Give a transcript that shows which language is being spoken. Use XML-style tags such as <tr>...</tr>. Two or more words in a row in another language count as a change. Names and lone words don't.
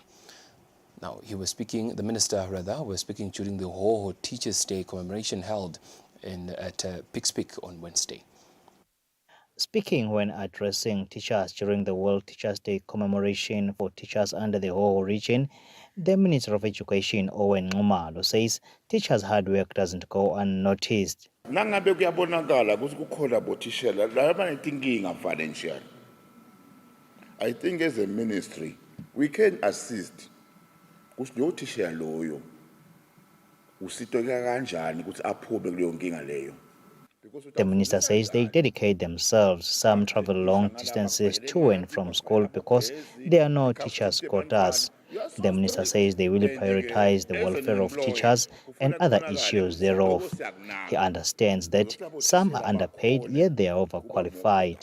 <en>Now, the minister was speaking during the Hoho Teachers' Day commemoration held at Pixpic on Wednesday. Speaking when addressing teachers during the World Teachers' Day commemoration for teachers under the Hoho region, the Minister of Education, Nxumalo, says teachers' hard work doesn't go unnoticed.</en> <ss>Nangabe kuyabonakala ukuthi kukhona bothishela laba netinkinga financial.</ss> <en>I think as a ministry we can assist</en> <ss>ukuthi lo thishela loyo usitoka kanjani ukuthi aphume kuleyo nkinga leyo.</ss> <en>The minister says they dedicate themselves. Some travel long distances to and from school because there are no teachers' quotas. The minister says they will prioritize the welfare of teachers and other issues thereof. He understands that some are underpaid, yet they are overqualified.</en>